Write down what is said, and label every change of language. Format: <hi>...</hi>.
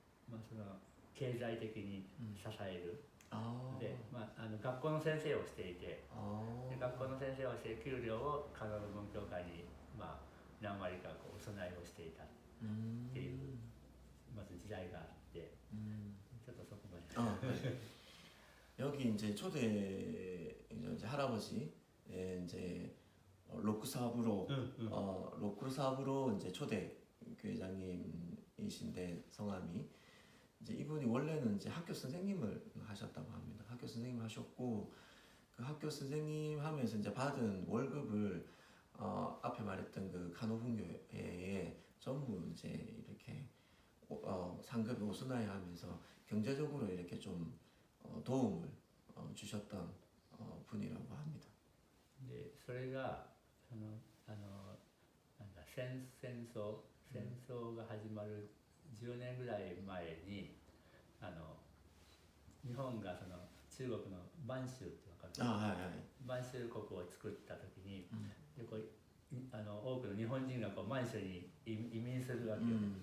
<ja>その経済的に支える、で、学校の先生をしていて、で学校の先生をして給料を加納文教会に何割かこうお供えをしていたっていうまず時代があって、ちょっとそこまで。</ja> <ko>여기 이제 초대 이제 할아버지 이제 로크사부로 로크사부로 이제 초대 교회장님이신데 성함이 이제 이분이 원래는 이제 학교 선생님을 하셨다고 합니다. 학교 선생님 하셨고 그 학교 선생님 하면서 이제 받은 월급을 앞에 말했던 그 간호분교회에 전부 이제 이렇게 상급에 오순하게 하면서 경제적으로 이렇게 좀 도움을 주셨던 분이라고 합니다.</ko> <ja>でそれがなんだ戦争が始まる10年ぐらい前に日本がその中国の満州って分かる、満州国を作った時に、でこう多くの日本人がこう満州に移民するわけよ、</ja>